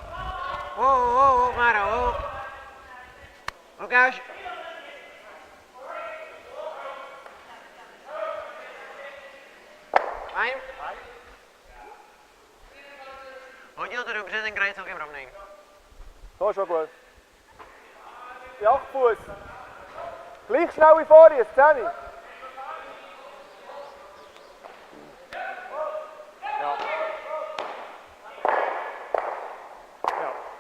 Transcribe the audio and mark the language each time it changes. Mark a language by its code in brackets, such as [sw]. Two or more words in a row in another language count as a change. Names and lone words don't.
[cs] Máro, Lukáš. Fajn. Hodil to dobře, ten kraj je celkem rovnej. [de] So ist schon gut. Die 8 Fuß. Gleich schnell wie vor dir, 10. Ja. Ja.